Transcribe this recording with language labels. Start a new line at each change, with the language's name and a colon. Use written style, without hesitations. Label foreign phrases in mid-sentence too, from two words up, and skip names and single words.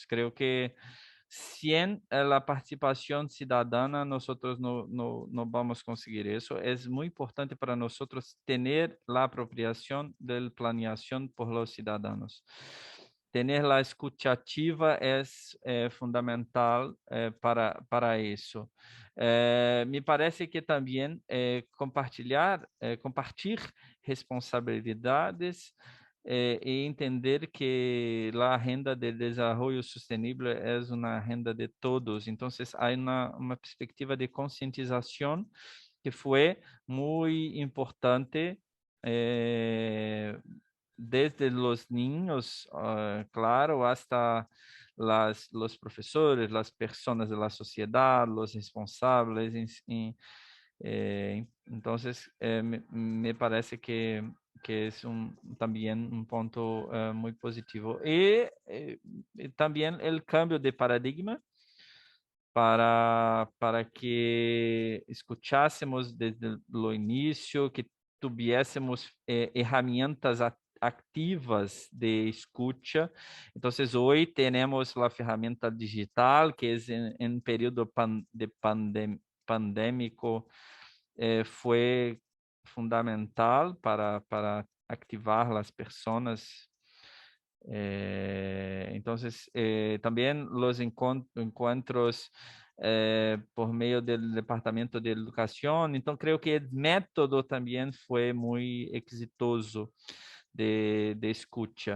Spanish: Creo que sin la participación ciudadana nosotros no vamos a conseguir eso. Es muy importante para nosotros tener la apropiación del planeación por los ciudadanos. Tener la escucha activa es fundamental para eso.
Portuguese: Me parece que também compartilhar responsabilidades e entender que a renda de desenvolvimento sustentável é uma renda de todos. Então, há uma perspectiva de conscientização que foi muito importante desde
Spanish: los niños, claro, hasta los profesores, las personas de la sociedad, los responsables. Entonces, me parece que es también un punto muy positivo. Y también el cambio de paradigma para que escuchásemos
Portuguese: desde o início,
Spanish: que tuviésemos herramientas activas de escucha.
Portuguese: Então, hoje temos a ferramenta digital, que em período pandêmico foi fundamental para activar as pessoas.
Spanish: Entonces, también los encuentros por medio del Departamento de Educación. Entonces, creo que el método también fue muy exitoso de escucha.